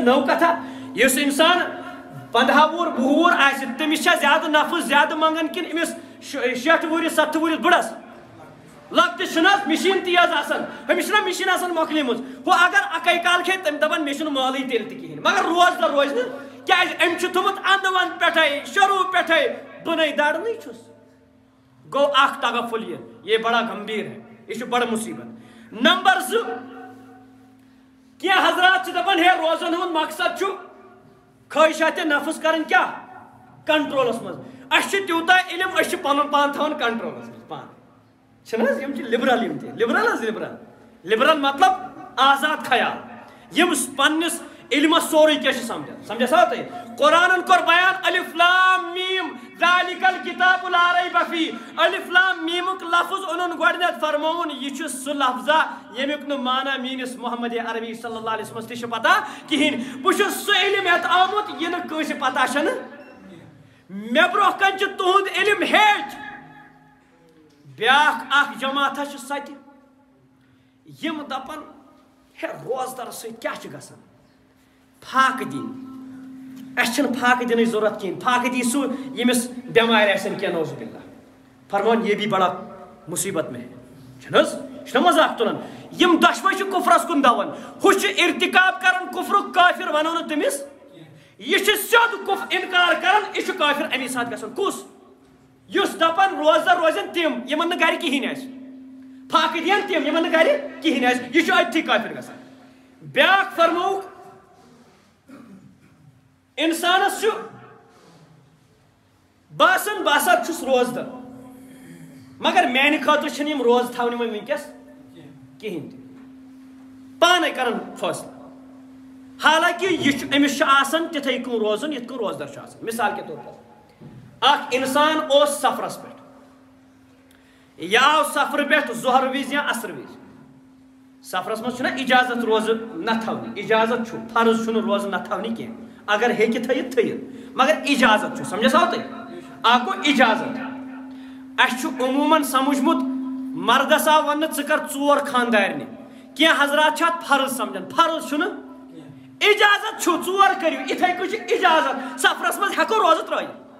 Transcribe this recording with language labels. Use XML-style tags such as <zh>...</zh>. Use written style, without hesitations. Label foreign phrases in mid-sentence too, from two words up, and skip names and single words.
<ks>نٔو کتھا یُس انسان 15 وُہُر 20 وُہُر آسہِ تٔمِس چھا زیادٕ نفس زیادٕ منگان کِنہٕ أمِس 60 وُہرِس 70 وُہرِس بٕڑس لۄکٹِس چھُنہٕ حظ مِشیٖن تیز آسان أمِس چھِنہ مِشیٖن آسان مۄکلیمٕژ ہُہ اگر اَکے کال کھیٚیہِ تٔمۍ دپان مےٚ چھُنہٕ مٲلٕے تیٚلہِ تہِ کِہیٖنۍ مگر روزدار روزِ نہٕ کیٛازِ أمۍ چھُ تھوٚمُت انٛدٕ ونٛد پٮ۪ٹھے شروٗع پٮ۪ٹھے بہٕ نَے دَرنٕے چھُس گوٚو اکھ تغفل</ks> <ur>یہ بڑا گمبھیر ہے یہ بڑا مصیبت</ur> <ks>نمبر 2 کینٛہہ حضرات چھِ دپان ہے روزن ہُنٛد مقصد چھُ خٲہِشاتِ نفس کرٕنۍ کیٛاہ کنٹرولس منٛز اَسہِ چھُ تیوٗتاہ علم أسۍ چھِ پنُن پان تھاوان کنٹرولس منٛز پان چھِنہٕ حظ یِم چھِ لِبرل یِم تہِ لِبرل مطلب آزاد خیال یِم پننِس علمس سورُے کینٛہہ چھِ سمجھان سمجھا تُہۍ قرآنن کوٚر بیان</ks> <ar>الف لام میٖم ذالِکَ الکِتابُ لا ریب فیہ</ar> <ks>الف لام میٖمُک لفظ اوٚنُن گۄڈٕنیتھ فرمووُن یہِ چھُ سُہ لفظا ییٚمیُک نہٕ مانا میٲنِس محمد عربی</ks> <ar>صلی اللہ علیہ وسلمس</ar> <ks>تہِ چھِ پتہ کہیٖنۍ بہٕ چھُس سُہ علم ہٮ۪تھ آمُت یہِ نہٕ کٲنٛسہِ پتہ چھنہٕ مےٚ برونٛہہ کنہِ چھُ تُہُنٛد علم ہیٚچھ بیاکھ اکھ جماعتھا چھِ سۄ تہِ یِم دپان ہے روزدار سۭتۍ کیٛاہ چھُ گژھان پھاکہٕ دِنۍ اَسہِ چھِنہٕ پھاکہٕ دِنٕچ ضروٗرت کِہیٖنۍ پھاکہٕ دی سُہ ییٚمِس بٮ۪مارِ آسن کینٛہہ</ks> <ar>نوز باللہ</ar> <ks>فرمان</ks> <ur>یہ بھی بڑا مصیبت میں ہے</ur> <ks>چھُنہٕ حظ یہِ چھُنہ مذاق تُلان یِم دۄشوے چھِ کُفرس کُن دون ہُہ چھُ ارتکاب کران کُفرُک کٲفر ونو نہٕ تٔمِس یہِ چھُ سیوٚد انکار کران یہِ چھُ کٲفر امی ساتہٕ گژھان کُس یُس دپان روزدار روزن تِم یِمن نہٕ گرِ کہیٖنۍ آسہِ پھاکہٕ دِین تِم یِمن نہٕ گرِ کہیٖنۍ آسہِ یہِ چھُ أتھی کٲفر گژھان بیاکھ فرمووُکھ انسانس چھُ باسان بہٕ ہسا چھُس روزدار مگر میانہِ خٲطرٕ چھِنہٕ یِم روز تھاونہِ وۄنۍ وٕنکیٚس کہیٖنۍ تہِ پانے کران فٲصلہٕ حالانکہ یہِ چھُ أمِس چھُ آسان تِتھے کٔنۍ روزُن یِتھ کٔنۍ روزدار چھُ آسان</ks> <ur>مثال کے طور پر</ur> <ks>اکھ انسان اوس سفرس پٮ۪ٹھ یہِ آو سفرٕ پٮ۪ٹھ ظہر وِزِ یا عصر وِزِ سفرس منٛز چھُنہ اجازت روزٕ نہ تھاونہِ اجازت چھُ فرض چھُنہٕ روزٕ نہ تھاونہِ کینٛہہ اگر ہیٚکہِ تھٲیِتھ تھٲیِتھ مگر اجازت چھُ سمجھا تُہۍ اکھ گوٚو اجازت اَسہِ چھُ عموٗمن سمجھمُت مردس آو وننہٕ ژٕ کر 4 خاندارنہِ کینٛہہ حضرات چھِ اتھ فرض سمجھان فرض چھُنہٕ اجازت چھُ 4 کٔرِو یِتھے کٔنۍ چھُ اجازت سفرس منٛز ہٮ۪کو روزٕ ترٲیِتھ</ks>